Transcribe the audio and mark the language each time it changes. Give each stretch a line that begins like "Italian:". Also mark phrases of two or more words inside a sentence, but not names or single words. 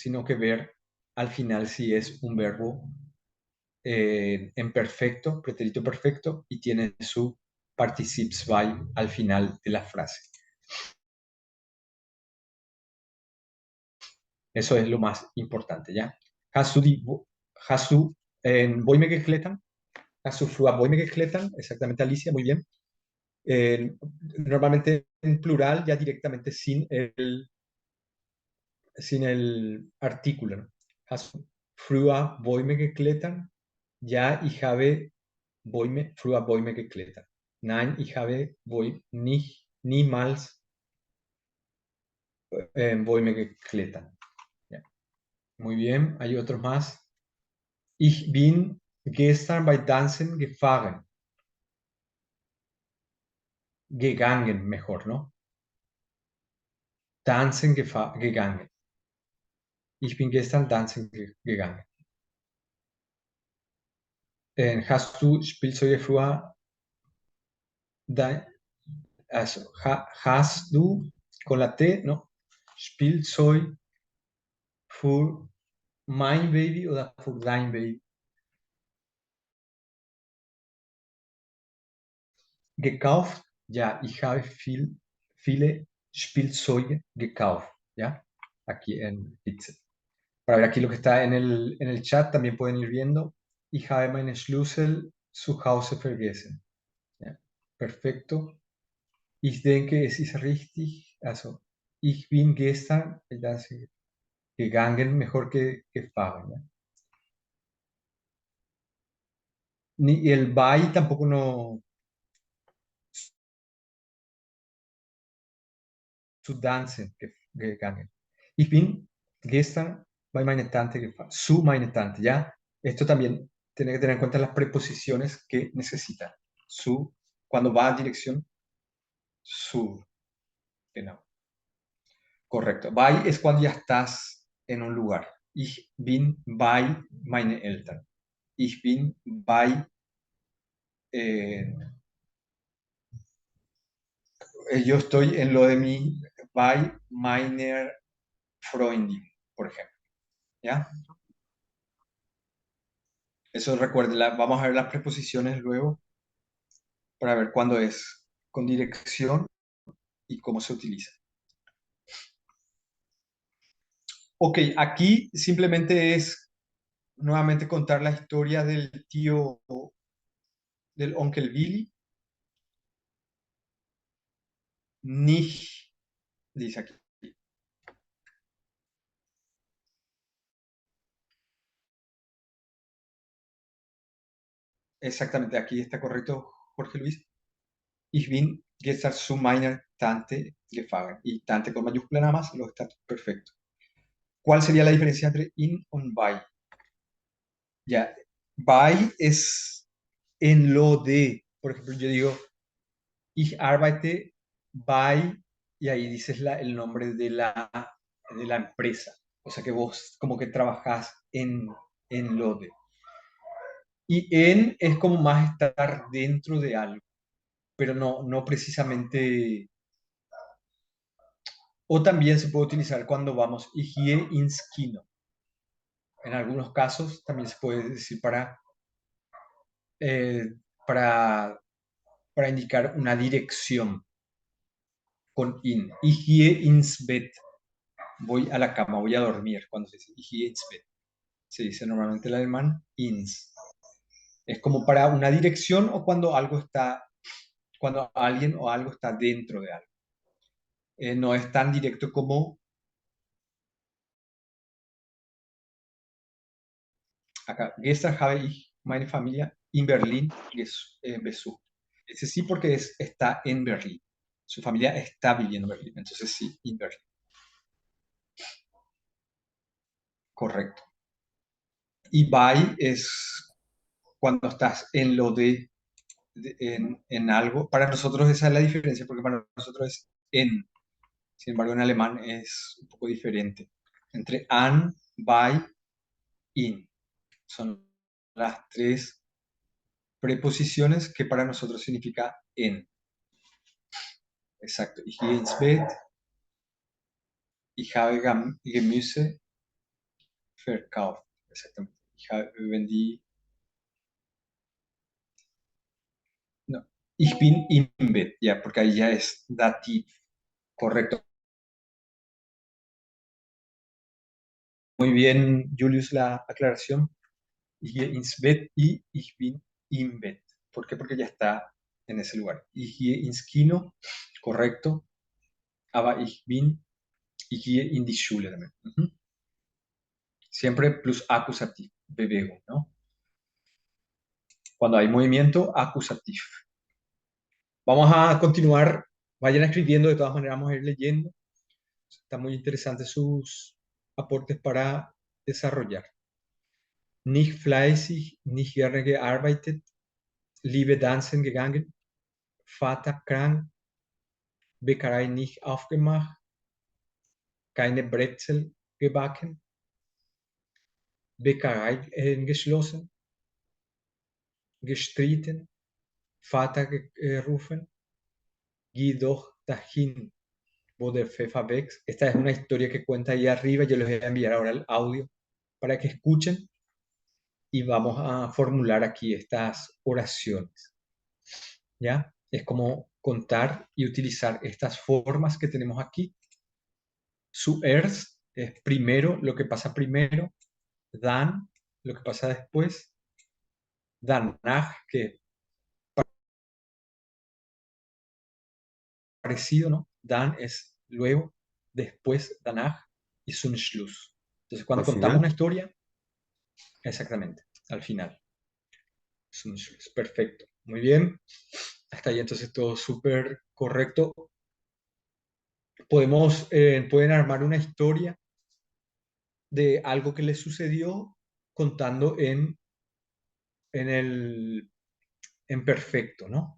Spanish: Sino que ver al final si es un verbo en perfecto, pretérito perfecto, y tiene su participe zwei al final de la frase. Eso es lo más importante, ¿ya?
German: Hast du Bäume geklettert? Hast du früher Bäume geklettert?
Spanish: Exactamente, Alicia, muy bien. Normalmente en plural, ya directamente sin el artículo, ¿no?
German: Hast du früher Bäume geklettert? Ja, ich habe früher Bäume geklettert. Nein, ich habe niemals Bäume geklettert. Ja.
Spanish: Muy bien, hay otros más.
German: Ich bin gestern bei Tanzen gefahren. Gegangen,
Spanish: mejor, ¿no?
German: Tanzen gegangen. Ich bin gestern tanzen gegangen. Hast du Spielzeuge früher? Also, hast du
Spanish: con la T, ¿no?
German: Spielzeug für mein Baby oder für dein Baby? Gekauft, ja, ich habe viele Spielzeuge gekauft,
Spanish: ¿ya? Aquí en Pizza. Para ver aquí lo que está en el chat, también pueden ir viendo.
German: Ich habe meine Schlüssel zu Hause vergessen.
Spanish: ¿Ya? Perfecto.
German: Ich denke, es ist richtig. Also, ich bin gestern gegangen,
Spanish: mejor que gefahren. ¿Ya? Ni el bei tampoco no.
German: Zu tanzen gegangen. Ich bin Gestern bei meine Tante gefahren. Su meine Tante,
Spanish: ¿ya? Esto también tiene que tener en cuenta las preposiciones que necesita. Su, cuando va a dirección sur.
German: Genau. Correcto.
Spanish: Bei es cuando ya estás en un lugar.
German: Ich bin bei meine Eltern. Ich bin bei
Spanish: yo estoy en lo de mi
German: bei meiner Freundin,
Spanish: por ejemplo. ¿Ya? Eso recuerden, vamos a ver las preposiciones luego para ver cuándo es con dirección y cómo se utiliza. Ok, aquí simplemente es nuevamente contar la historia del tío, del Onkel Billy.
German: Nicht,
Spanish: dice aquí. Exactamente, aquí está correcto, Jorge Luis.
German: Ich bin gestern zu meiner Tante gefahren.
Spanish: Y Tante con mayúscula nada más, lo está perfecto. ¿Cuál sería la diferencia entre
German: in und bei?
Spanish: Ya, bei es en lo de, por ejemplo, yo digo,
German: ich arbeite bei,
Spanish: y ahí dices el nombre de la empresa. O sea que vos como que trabajás en lo de. Y en es como más estar dentro de algo, pero no precisamente. O también se puede utilizar cuando vamos
German: ich gehe ins Kino.
Spanish: En algunos casos también se puede decir eh, para, para indicar una dirección con in.
German: Ich gehe ins Bett.
Spanish: Voy a la cama, voy a dormir. Cuando se dice
German: ich gehe ins Bett,
Spanish: se dice normalmente en alemán ins. Es como para una dirección o cuando cuando alguien o algo está dentro de algo. No es tan directo como acá.
German: Gestern habe ich meine Familie in Berlin besucht.
Spanish: Ese sí porque está en Berlín. Su familia está viviendo en Berlín. Entonces sí,
German: in Berlin.
Spanish: Correcto. Y by es cuando estás en lo en algo. Para nosotros esa es la diferencia, porque para nosotros es en. Sin embargo, en alemán es un poco diferente. Entre
German: an, by, in.
Spanish: Son las tres preposiciones que para nosotros significa en. Exacto.
German: Ich gehe ins Bett. Ich habe Gemüse verkauft.
Spanish: Exactamente. Ich vendí. No.
German: Ich bin im Bett.
Spanish: Ya, porque ahí ya es dativ. Correcto. Muy bien, Julius, la aclaración.
German: Ich gehe ins Bett y ich bin im Bett. ¿Por qué? Porque ya está en ese lugar. Ich gehe ins Kino. Correcto. Aber ich gehe in die Schule también.
Spanish: Siempre plus acusativo. Bewego, ¿no? Cuando hay movimiento, acusativo. Vamos a continuar. Vayan escribiendo, de todas maneras vamos a ir leyendo. Está muy interesante sus aportes para desarrollar.
German: Nicht fleißig, nicht gerne gearbeitet, Liebe tanzen gegangen, Vater krank, Bäckerei nicht aufgemacht, keine Brezel gebacken, Bäckerei geschlossen, gestritten, Vater gerufen, geh doch dahin, wo der Pfeffer wächst.
Spanish: Esta es una historia que cuenta ahí arriba. Yo les voy a enviar ahora el audio para que escuchen y vamos a formular aquí estas oraciones. ¿Ya? Es como contar y utilizar estas formas que tenemos aquí. Zuerst es primero, lo que pasa primero. Dan, lo que pasa después. Danach, que parecido, ¿no? Dan es luego, después,
German: danach y zum Schluss.
Spanish: Entonces, cuando ¿Al contamos final? una historia, exactamente, al final.
German: Zum Schluss.
Spanish: Perfecto. Muy bien. Hasta ahí entonces todo súper correcto. Pueden armar una historia de algo que les sucedió contando en perfecto, ¿no?